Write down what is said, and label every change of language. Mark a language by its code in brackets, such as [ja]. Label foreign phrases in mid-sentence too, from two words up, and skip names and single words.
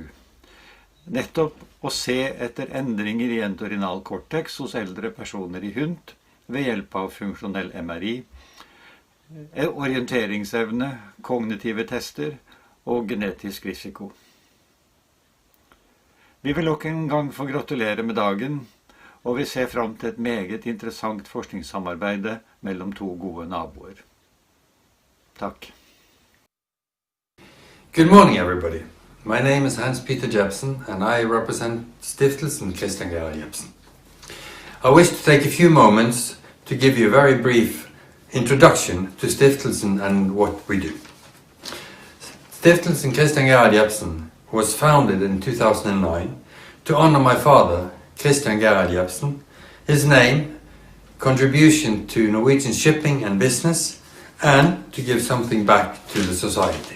[no] Nettopp å se etter endringer i entorhinal cortex hos eldre personer i hund ved hjelp av funksjonell MRI, orienteringsevne, kognitive tester og genetisk risiko. Vi vil nok en gang få gratulere med dagen, og vi ser fram til et meget interessant forskningssamarbeid mellom to gode naboer. Takk. [en] Good morning, everybody. My name is Hans-Peter Jebsen, and I represent Stiftelsen Jebsen. I wish to take a few moments to give you a very brief introduction to Stiftelsen and what we do. Stiftelsen Jebsen was founded in 2009 to honor my father, Christian Gerhard Jebsen, his name, contribution to Norwegian shipping and business, and to give something back to the society.